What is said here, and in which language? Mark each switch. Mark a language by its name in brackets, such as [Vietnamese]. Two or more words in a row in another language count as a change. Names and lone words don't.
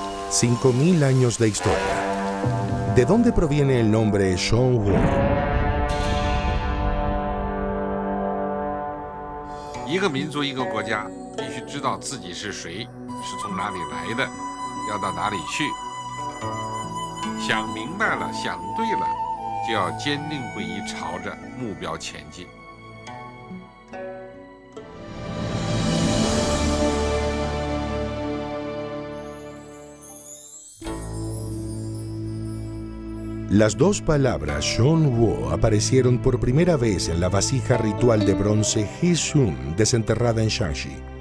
[Spanish] 5.000 años de historia. ¿De dónde proviene el nombre Zhongguo? [Chinese] 一个民族一个国家必须知道自己是谁，是从哪里来的，要到哪里去。想明白了，想对了，就要坚定不移朝着目标前进。 [Spanish] Las dos palabras Zhongguo aparecieron por primera vez en la vasija ritual de bronce Hesun desenterrada en Shanxi.